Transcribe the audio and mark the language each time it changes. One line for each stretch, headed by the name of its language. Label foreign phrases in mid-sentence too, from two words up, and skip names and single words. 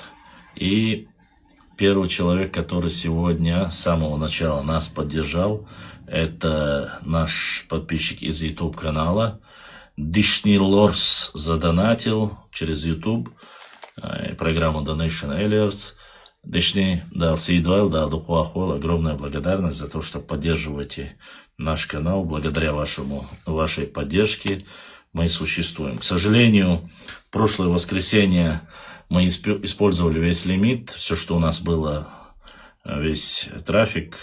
Russian: И первый человек, который сегодня с самого начала нас поддержал, это наш подписчик из YouTube канала. Дишни Лорс задонатил через YouTube программу Donation Alerts. Дышни, да, Сидвал, да, Духуахол, огромная благодарность за то, что поддерживаете наш канал. Благодаря вашей поддержке мы существуем. К сожалению, прошлое воскресенье мы использовали весь лимит, все, что у нас было, весь трафик.